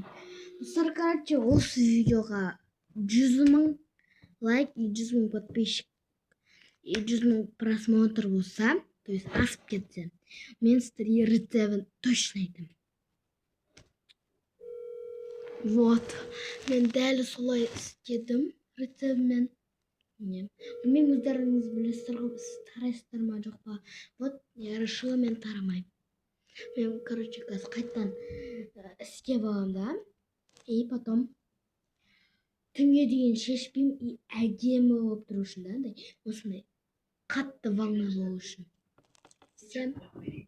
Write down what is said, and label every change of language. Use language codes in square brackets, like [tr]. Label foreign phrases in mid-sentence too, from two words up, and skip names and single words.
[kk] Достар, короче, осы видеоға 100 мың лайк и 100 мың подписчик и 100 мың просмотр болса, [ru] то есть [kk] асып кетсе, мен сіздерге рецептін точно айтамын. Вот, мен дәл солай істедім рецептімен. Білмеймін, өздеріңіз білесіздер ғой, сіз тарайсыздар ма жоқ па? [ru] Вот, я решила [kk] мен тарамаймын. Мен, короче, қазір қайттан істеп аламын да, [ru] и потом [kk] түнге дейін шешпеймін, и әдемі болып тұру үшін да, осындай қатты волна болу үшін.